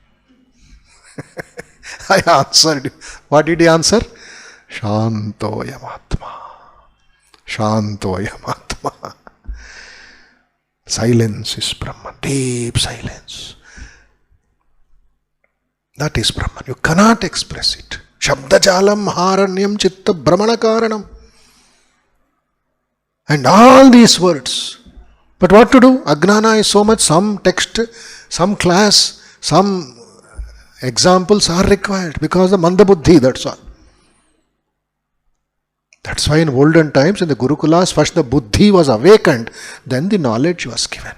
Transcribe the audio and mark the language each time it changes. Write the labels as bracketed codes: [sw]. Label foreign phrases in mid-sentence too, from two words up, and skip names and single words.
[en] I answered you." What did he answer? [sa] Shantoyam Atma. Shantoyam Atma. [en] Silence is Brahman. Deep silence. That is Brahman. You cannot express it. [sa] Shabdajalam haranyam chitta brahmanakaranam. [en] And all these words. But what to do? Ajnana is so much. Some text, some class, some examples are required because the [sa] manda buddhi, [en] that's all. That's why in olden times in the Gurukulas, first the buddhi was awakened, then the knowledge was given.